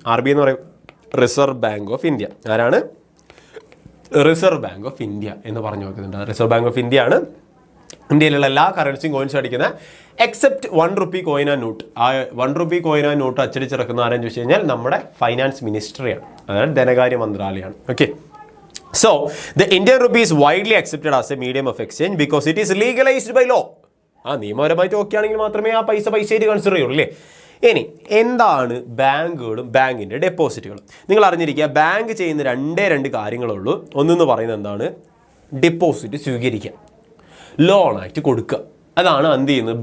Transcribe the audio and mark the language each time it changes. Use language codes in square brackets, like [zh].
[ml] RBI എന്ന് പറയും reserve bank of India. ആരാണ്? റിസർവ് ബാങ്ക് ഓഫ് ഇന്ത്യ എന്ന് പറഞ്ഞു നോക്കുന്നുണ്ട്. റിസർവ് ബാങ്ക് ഓഫ് ഇന്ത്യ ആണ് ഇന്ത്യയിലുള്ള എല്ലാ കറൻസിയും കോയിൻസും അടിക്കുന്ന except 1 rupee coin and not. ആ 1 rupee കോയിൻ ആൻഡ് നോട്ട് അച്ചടിച്ചിറക്കുന്ന ആരെന്ന് ചോദിച്ചു കഴിഞ്ഞാൽ നമ്മുടെ ഫൈനാൻസ് മിനിസ്ട്രിയാണ്, അതായത് ധനകാര്യ മന്ത്രാലയമാണ്. [en] Okay, so the Indian rupee is widely accepted as a medium of exchange because it is legalized by law. [ml] നിയമപരമായിട്ട് ഓക്കെ ആണെങ്കിൽ മാത്രമേ ആ പൈസയായിട്ട് കൺസിഡർ ചെയ്യുള്ളൂ അല്ലേ. ഇനി എന്താണ് ബാങ്കുകളും ബാങ്കിൻ്റെ ഡെപ്പോസിറ്റുകളും? നിങ്ങൾ അറിഞ്ഞിരിക്കുക, ബാങ്ക് ചെയ്യുന്ന രണ്ട് കാര്യങ്ങളുള്ളൂ. ഒന്നെന്ന് പറയുന്നത് എന്താണ്? ഡെപ്പോസിറ്റ് സ്വീകരിക്കുക, ലോണായിട്ട് കൊടുക്കുക. അതാണ് എന്ത് ചെയ്യുന്നത്?